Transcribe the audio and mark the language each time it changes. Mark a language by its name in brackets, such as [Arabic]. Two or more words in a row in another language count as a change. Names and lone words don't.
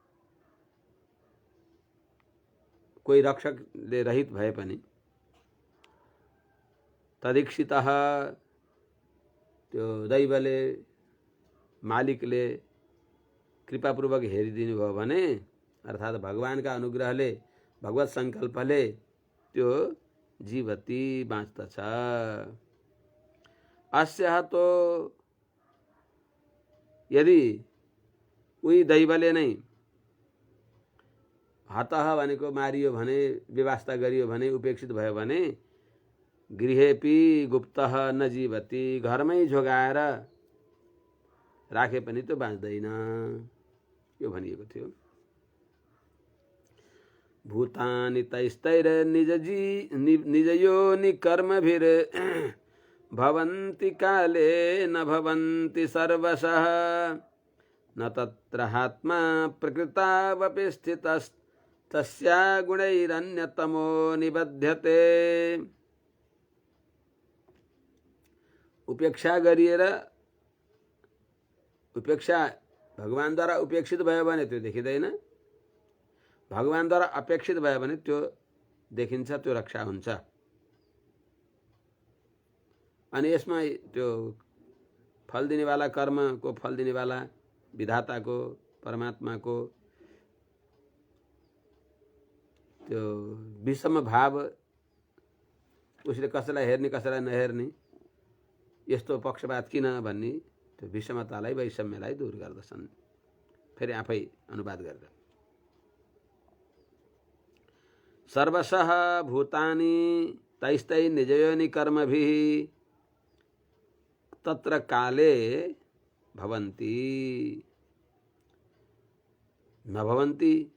[Nepali] कोही रक्षकले रहित भए पनि तदीक्षित त्यो दैवले, मालिकले कृपापूर्वक हेरिदिनु भयो भने, अर्थात् भगवानका अनुग्रहले, भगवत सङ्कल्पले त्यो जीवती बाँच्दछ। अस्या तो यदि उही दैवले नै हतः भनेको मारियो भने, व्यवस्था गरियो भने, उपेक्षित भयो भने [Sanskrit] गृहेपि गुप्तः न जीवति, [Nepali] घरमै झोगाएर राखे पनि त्यो बाँच्दैन, यो भनिएको थियो। [Sanskrit] भूतानि तैस्तैर निजयोनि कर्मभिर भवन्ति काले न भवन्ति सर्वशः, न तत्रात्मा प्रकृतावपि स्थितस्तस्या गुणैरन्यतमो निबध्यते। [Nepali] उपेक्षा गरिएर, उपेक्षा भगवानद्वारा उपेक्षित भयो भने त्यो देखिँदैन, भगवानद्वारा अपेक्षित भयो भने त्यो देखिन्छ, त्यो रक्षा हुन्छ। अनि यसमा त्यो फल दिनेवाला, कर्मको फल दिनेवाला विधाताको, परमात्माको त्यो विषम भाव, उसले कसैलाई हेर्ने कसैलाई नहेर्ने, यस्तो पक्षपात किन भन्ने त्यो विषमतालाई, वैषम्यलाई दूर गर्दछन्। फेरि आफै अनुवाद गरेर, [Sanskrit] सर्वशः भूतानि तैस्तै निजयोनि कर्मभिः तत्र काले भवन्ति न भवन्ति,